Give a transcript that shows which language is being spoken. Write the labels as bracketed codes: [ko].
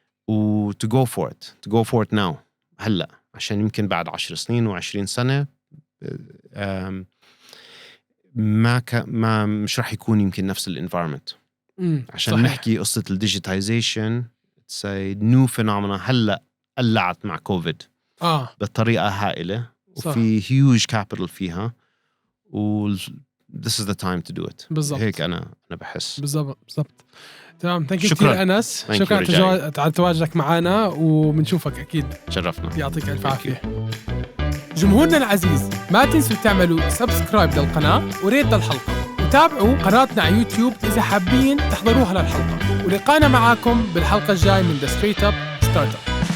[ar] و [en] to go for it now [ar] هلأ عشان يمكن بعد 10 سنين و20 سنة ما مش راح يكون يمكن نفس الانفايرمنت. عشان صحيح. نحكي قصة الديجيتايزيشن [en] it's a new phenomenon [ar] هلأ قلعت مع كوفيد بطريقة هائلة. [en] وفي huge capital فيها this is the time to do it. [ar] بالضبط. هيك أنا بحس. بالضبط. تمام. ثانك يو كثير أنس. شكرا على تواجدك معنا وبنشوفك أكيد. شرفنا. يعطيك ألف عافية. جمهورنا العزيز ما تنسوا تعملوا سبسكرايب للقناة وريت للحلقة وتابعوا قناتنا على يوتيوب إذا حابين تحضروها للحلقة. ولقانا معاكم بالحلقة الجاي من The Straight Up Startup.